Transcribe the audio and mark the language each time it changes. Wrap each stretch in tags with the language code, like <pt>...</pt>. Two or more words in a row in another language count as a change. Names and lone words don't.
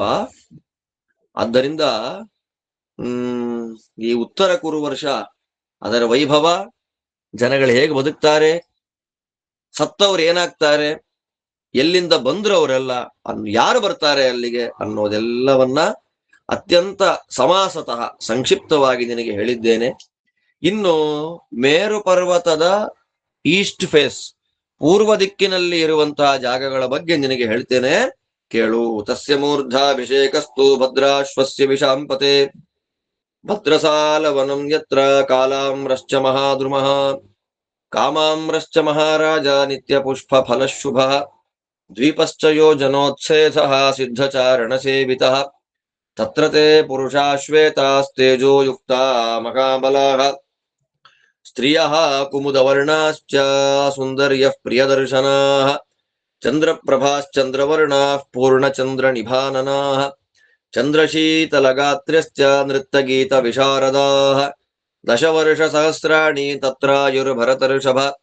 <kn>ಆದ್ದರಿಂದ ಈ ಉತ್ತರ ಕುರು ವರ್ಷ, ಅದರ ವೈಭವ, ಜನಗಳು ಹೇಗೆ ಬದುಕ್ತಾರೆ, ಸತ್ತವ್ರು ಏನಾಗ್ತಾರೆ, ಎಲ್ಲಿಂದ ಬಂದ್ರು ಅವರೆಲ್ಲ, ಯಾರು ಬರ್ತಾರೆ ಅಲ್ಲಿಗೆ ಅನ್ನೋದೆಲ್ಲವನ್ನ ಅತ್ಯಂತ ಸಮಾಸತಃ ಸಂಕ್ಷಿಪ್ತವಾಗಿ ನಿನಗೆ ಹೇಳಿದ್ದೇನೆ. ಇನ್ನು ಮೇರು ಪರ್ವತದ</kn> <en>east face,</en> <kn>ಪೂರ್ವ ದಿಕ್ಕಿನಲ್ಲಿ ಇರುವಂತಹ ಜಾಗಗಳ ಬಗ್ಗೆ ನಿನಗೆ ಹೇಳ್ತೇನೆ, ಕೇಳು.</kn> <sa>ತಸ್ಯ ಮೂರ್ಧಾಭಿಷೇಕಸ್ತು ಭದ್ರಾಶ್ವಸ್ಯ ವಿಷಾಂಪತೆ ಭದ್ರಸಾಲವನಂ ಯತ್ರ ಕಾಲಾಮ್ರಶ್ಚ ಮಹಾದ್ರುಮಃ ಕಾಮಾಮ್ರಶ್ಚ ಮಹಾರಾಜ ನಿತ್ಯ ಪುಷ್ಪ ಫಲಶುಭ ದ್ವೀಪಶ್ಚ ಯೋಜನೋತ್ಸೇಧಃ ಸಿದ್ಧಚಾರಣ ಸೇವಿತಃ ತತ್ರ ತೇ ಪುರುಷಾಶ್ವೇತಾಸ್ತೇಜೋ ಯುಕ್ತಾ ಮಹಾಬಲಾಃ ಸ್ತ್ರಿಯಃ ಕುಮುದವರ್ಣಾಶ್ಚ ಸುಂದರ್ಯಃ ಪ್ರಿಯದರ್ಶನಾಃ ಚಂದ್ರಪ್ರಭಾಶ್ಚಂದ್ರವರ್ಣಾಃ ಪೂರ್ಣಚಂದ್ರನಿಭಾನನಾಃ ಚಂದ್ರಶೀತಲಗಾತ್ರ್ಯಶ್ಚ ನೃತ್ತಗೀತ ವಿಶಾರದಾಃ ದಶವರ್ಷಸಹಸ್ರಾಣಿ ತತ್ರಾಯುರ್ಭರತರ್ಷಭ</sa>